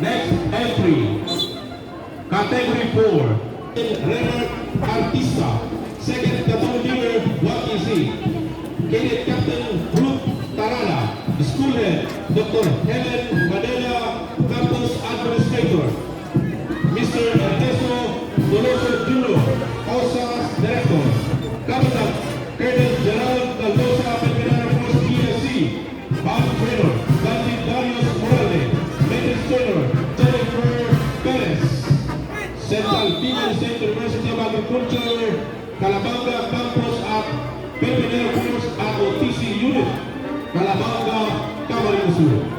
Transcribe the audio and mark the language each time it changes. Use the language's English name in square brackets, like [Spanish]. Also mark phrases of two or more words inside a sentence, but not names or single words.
[English] Next entry, Category 4, Renard Artista, Second Platoon Leader, 1EC, Cadet Captain Ruth Tarala, School Head, Dr. Helen Madela, Campus Administrator, Mr. Ernesto Doloso Jr., OSAS Director, Captain Colonel Gerald Daldosa, Philippine Air Force PSC, Band Trainer, Bandit Darius Morales, Medical Trainer, Jennifer Perez, Central Female State University of Agriculture, Calabanga Campus at Philippine Air Force ROTC Unit, Calabanga, Camarines Sur.